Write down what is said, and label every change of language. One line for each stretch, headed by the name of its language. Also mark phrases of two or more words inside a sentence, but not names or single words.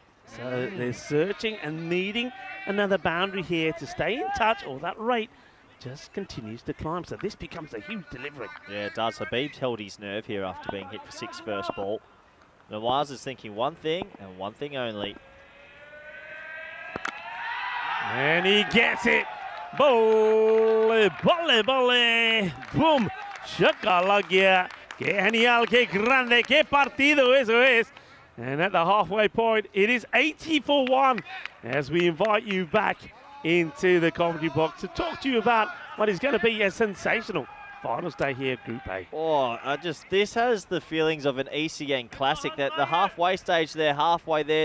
English: So they're searching and needing another boundary here to stay in touch, or that rate just continues to climb. So this becomes a huge delivery. Yeah, it does. Habib's held his nerve here after being hit for 6 first ball. Nawaz is thinking one thing and one thing only. And he gets it.
Punjabi: Bolle, bolle, bolle. Boom. Chacalagia.
Spanish: Que genial, que grande, que partido eso es.
English: And at the halfway point, it is 80-1 as we invite you back into the commentary box to talk to you about what is going to be a sensational finals day here at Group A. Oh, this has the feelings of an ECN Classic, that the halfway stage, they're halfway there.